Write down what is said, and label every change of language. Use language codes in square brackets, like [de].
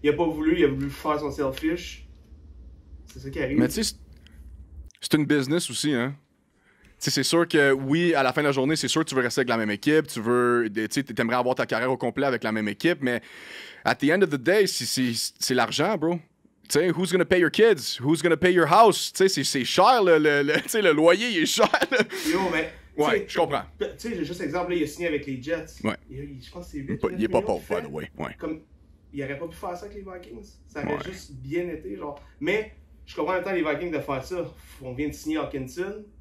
[fr] Il a pas voulu, il a voulu faire son selfish. C'est ça qui arrive. Mais tu sais, c'est une business aussi, hein. T'sais, c'est sûr que, oui, à la fin de la journée, c'est sûr que tu veux rester avec la même équipe, t'aimerais avoir ta carrière au complet avec la même équipe, mais [en] at the end of the day, [fr] c'est l'argent, bro. [en] T'sais, who's gonna pay your kids? Who's gonna pay your house? [fr] T'sais, c'est cher, le loyer, il est cher. Yo, mais... Ouais, je comprends. Tu sais, j'ai juste exemple, là, il a signé avec les Jets. Ouais. Je pense que c'est 8 Il est pas pauvre, [en] by the way. [fr] Ouais. Comme, il aurait pas pu faire ça avec les Vikings. Ça aurait juste bien été, genre. Mais, je comprends en même temps les Vikings de faire ça. On vient de signer Hawkinson.